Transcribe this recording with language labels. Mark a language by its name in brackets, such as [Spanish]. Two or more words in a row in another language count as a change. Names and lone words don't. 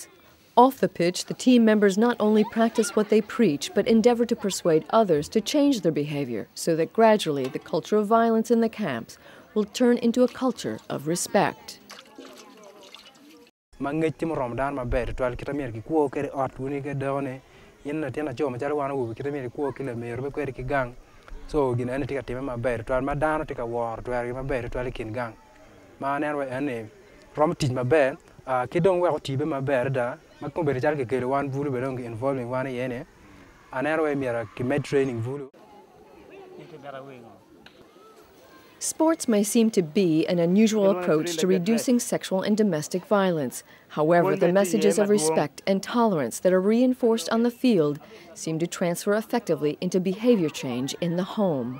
[English] Off the pitch, the team members not only practice what they preach, but endeavor to persuade others to change their behavior so that gradually the culture of violence in the camps will turn into a culture of respect. [Acoli] So gina ene tika time maber to madano tika war to ari maber to ali kin gang ma ne ene rom tij maber kidong wa tibe maber da makombe chal ke kele wan vulu bedong involving wan yene anero we mira ki med training vulu. [English] Sports may seem to be an unusual approach to reducing sexual and domestic violence. However, the messages of respect and tolerance that are reinforced on the field seem to transfer effectively into behavior change in the home.